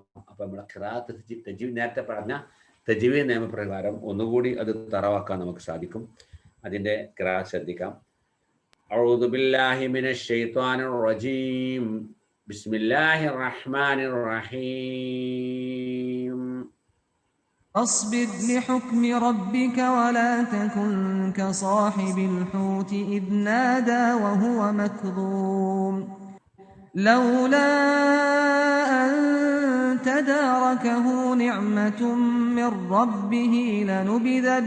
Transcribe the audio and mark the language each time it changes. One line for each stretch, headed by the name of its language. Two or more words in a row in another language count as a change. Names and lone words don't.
Malayalam: അപ്പൊ നമ്മുടെ ഖിറാഅത്ത് തജ്വീദ്, നേരത്തെ പറഞ്ഞ തജ്വീദ് നിയമപ്രകാരം ഒന്നുകൂടി അത് തറവാക്കാൻ നമുക്ക് സാധിക്കും. അതിന്റെ ഖിറാഅത്ത് ശ്രദ്ധിക്കാം.
Arabic: أعوذ بالله من الشيطان الرجيم. بسم الله الرحمن الرحيم. أصبر لحكم ربك ولا تكن كصاحب الحوت إذ نادى وهو مكظوم لولا أن تداركه نعمة من ربه لنبذ